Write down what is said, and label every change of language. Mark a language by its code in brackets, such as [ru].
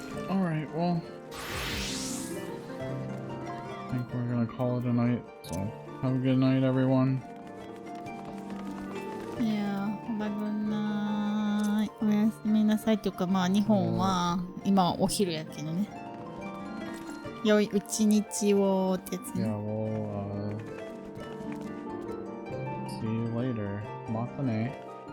[en] Alright, well, I think we're gonna call it a night, so have a good night, everyone. Yeah, bye night. [ja] おやすみなさいというか、まあ日本は今はお昼やけどね。良い一日をってやつね。 [en] Yeah, we'll see you later. [ja] またね。